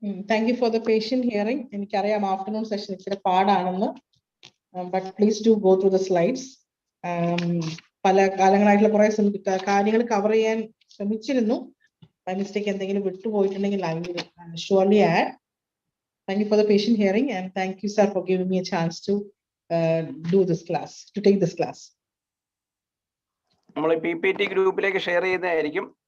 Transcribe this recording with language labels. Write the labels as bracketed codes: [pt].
[en] Thank you for the patient hearing. [ml] എനിക്കറിയാം afternoon session ഇച്ചിരി പാടാണെന്ന്, [en] But please do go through the slides. [ml] പല കാലങ്ങളായിട്ടുള്ള കുറെ കാര്യങ്ങൾ കവർ ചെയ്യാൻ ശ്രമിച്ചിരുന്നു. ബൈ മിസ്റ്റേക്ക് എന്തെങ്കിലും വിട്ടുപോയിട്ടുണ്ടെങ്കിൽ [en] I will surely add. Thank you for the patient hearing, and thank you, sir, for giving me a chance to do this class, to take this class. [ml] നമ്മൾ PPT ഗ്രൂപ്പിലേക്ക് share ചെയ്യുന്നതായിരിക്കും.